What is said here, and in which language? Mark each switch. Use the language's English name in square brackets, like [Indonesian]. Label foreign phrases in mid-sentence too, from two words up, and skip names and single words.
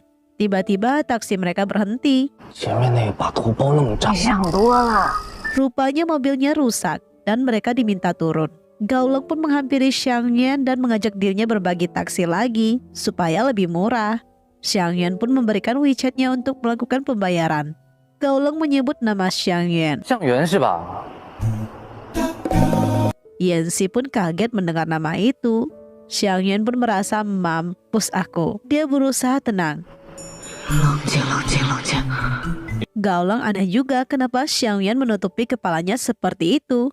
[Indonesian] Tiba-tiba taksi mereka berhenti. Rupanya mobilnya rusak dan mereka diminta turun. Gao Leng pun menghampiri Xiang Yuan dan mengajak dirinya berbagi taksi lagi supaya lebih murah. Xiang Yuan pun memberikan WeChat-nya untuk melakukan pembayaran. Gaolong menyebut nama Xiang Yuan. [Chinese] 向元是吧？ [Indonesian] Yanxi pun kaget mendengar nama itu. Xiang Yuan pun merasa mampus aku. Dia berusaha tenang. Gaolong aneh juga kenapa Xiang Yuan menutupi kepalanya seperti itu.